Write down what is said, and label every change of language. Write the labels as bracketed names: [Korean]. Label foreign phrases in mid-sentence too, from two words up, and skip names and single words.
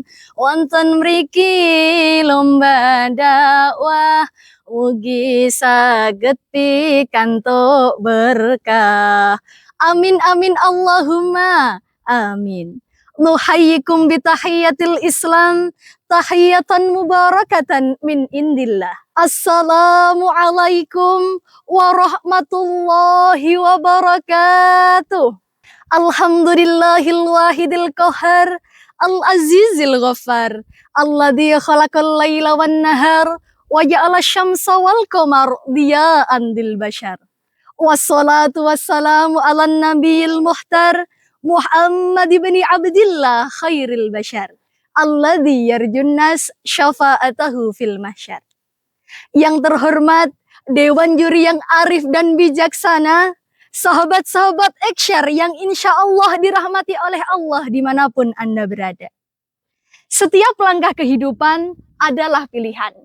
[Javanese] Wonten mriki lomba dakwah, ugi saged pikantuk berkah. [Arabic] آمين آمين اللهم آمين. نحييكم بتحية الإسلام، تحية مباركة من عند الله. السلام عليكم ورحمة الله وبركاته. الحمد لله الواحد القهار، العزيز الغفار، الذي خلق الليل والنهار وجعل الشمس والقمر ضياء للبشر. والصلاة والسلام على النبي المختار محمد بن عبد الله خير البشر، الذي يرجو الناس شفاعته في المحشر. [Indonesian] Yang terhormat Dewan Juri yang arif dan bijaksana, sahabat-sahabat eksyar yang [Arabic] إن شاء الله [Indonesian] dirahmati oleh Allah dimanapun Anda berada. Setiap langkah kehidupan adalah pilihan.